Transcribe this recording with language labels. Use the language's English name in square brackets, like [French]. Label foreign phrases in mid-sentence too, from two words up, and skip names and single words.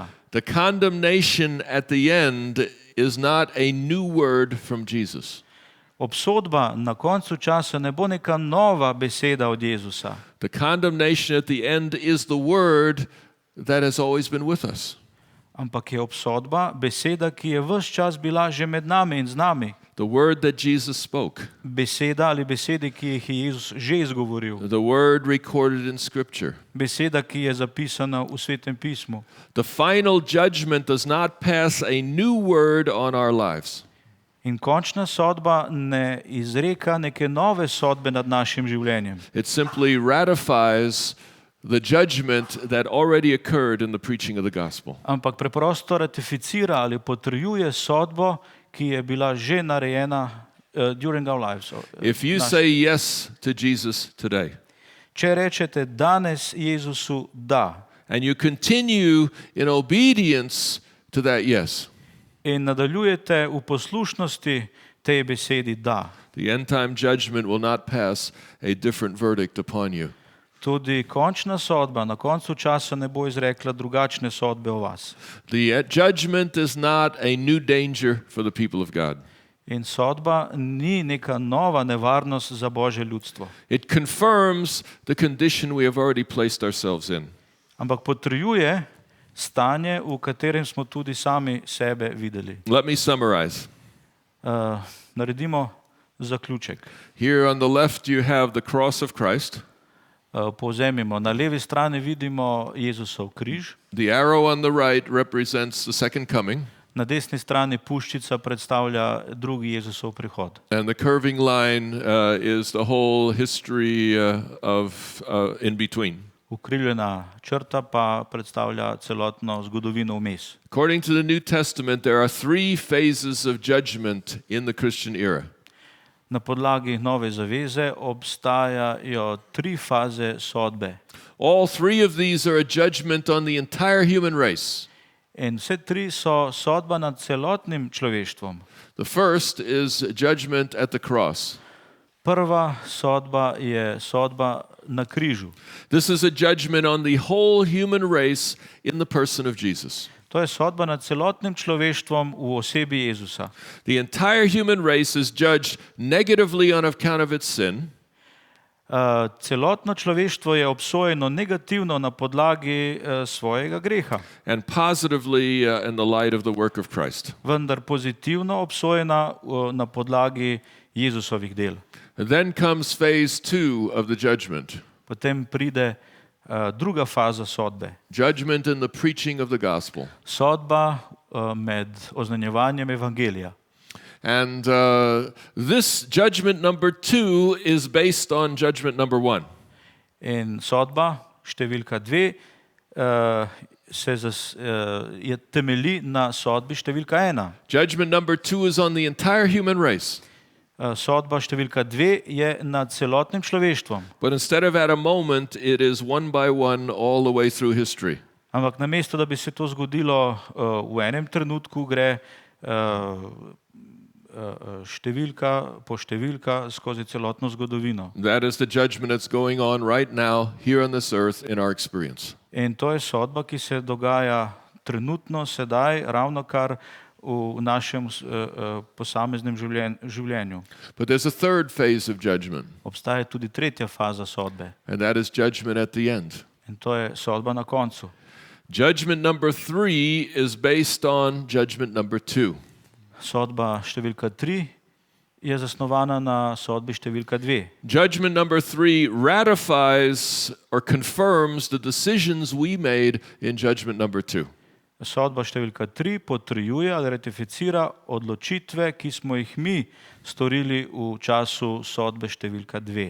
[English] The condemnation at the end is not a new word from Jesus. [Slovenian] Obsodba na koncu časa ne bo neka nova beseda od Jezusa. [English] The condemnation at the end is the word that has always been with us. [Slovenian] Ampak je obsodba beseda, ki je ves čas bila že med nami in z nami. [English] The word that Jesus spoke. [Slovenian] Beseda ali besede, ki jih je Jezus že izgovoril. [English] The word recorded in Scripture. [Slovenian] Beseda, ki je zapisana v Svetem pismu. [English] The final judgment does not pass a new word on our lives. [Slovenian] In končna sodba ne izreka neke nove sodbe nad našim življenjem. [English] It simply ratifies the judgment that already occurred in the preaching of the gospel. [Slovenian] Ampak preprosto ratificira ali potrjuje sodbo, ki je bila že narejena [English] during our lives. If you say yes to Jesus today, [Slovenian] Če rečete danes Jezusu da [English] and you continue in obedience to that yes, [Slovenian] in nadaljujete v poslušnosti tej besedi da, [English] the end time judgment will not pass a different verdict upon you. [Slovenian] tudi končna sodba na koncu časa ne bo izrekla drugačne sodbe o vas. [English] The judgment is not a new danger for the people of God. [Slovenian] In sodba ni neka nova nevarnost za Božje ljudstvo, [English] It confirms the condition we have already placed ourselves in. [Slovenian] ampak potrjuje stanje, v katerem smo tudi sami sebe videli. [English] Let me summarize. [Slovenian] Naredimo zaključek. [English] Here on the left you have the cross of Christ. [Slovenian] Povzemimo. Na levi strani vidimo Jezusov križ, [English] The arrow on the right represents the second coming, [Slovenian] na desni strani puščica predstavlja drugi Jezusov prihod. [English] and the curving line is the whole history of in between. [Slovenian] Ukrivljena črta pa predstavlja celotno zgodovino vmes. [English] According to the New Testament, there are three phases of judgment in the Christian era. [Slovenian] Na podlagi Nove zaveze obstajajo tri faze sodbe. [English] All three of these are a judgment on the entire human race. [Slovenian] In vse tri so sodba nad celotnim človeštvom. [English] The first is judgment at the cross. [Slovenian] Prva sodba je sodba na križu. [English] This is a judgment on the whole human race in the person of Jesus. [Slovenian] To je sodba nad celotnim človeštvom v osebi Jezusa. [English] The entire human race is judged negatively on account of its sin, [Slovenian] Celotno človeštvo je obsojeno negativno na podlagi svojega greha, [English] and positively in the light of the work of Christ. [Slovenian] vendar pozitivno obsojena na podlagi Jezusovih del. [English] And then comes phase 2 of the judgment. [Slovenian] Potem pride druga faza sodbe. [English] Judgment in the preaching of the gospel. [Slovenian] Sodba med oznanjevanjem evangelija. [English] And this judgment number 2 is based on judgment number 1. [Slovenian] In sodba številka 2 je temelji na sodbi številka 1. [English] Judgment number 2 is on the entire human race. [Slovenian] Sodba številka 2 je nad celotnim človeštvom. [English] But instead of at a moment, it is one by one all the way through history. [Slovenian] Ampak namesto, da bi se to zgodilo v enem trenutku, gre številka po številka skozi celotno zgodovino. [English] That is the judgment that's going on right now here on this earth in our experience. [Slovenian] In to je sodba, ki se dogaja trenutno, sedaj, ravnokar v našem posameznem življenju. [English] But there's a third phase of judgment, [Slovenian] Obstaja tudi tretja faza sodbe [English] and that is judgment at the end. [Slovenian] in to je sodba na koncu. [English] Judgment number 3 is based on judgment number 2. [Slovenian] Sodba številka 3 je zasnovana na sodbi številka 2. [English] Judgment number 3 ratifies or confirms the decisions we made in judgment number 2. [Slovenian] Sodba številka 3 potrjuje ali ratificira odločitve, ki smo jih mi storili v času sodbe številka 2.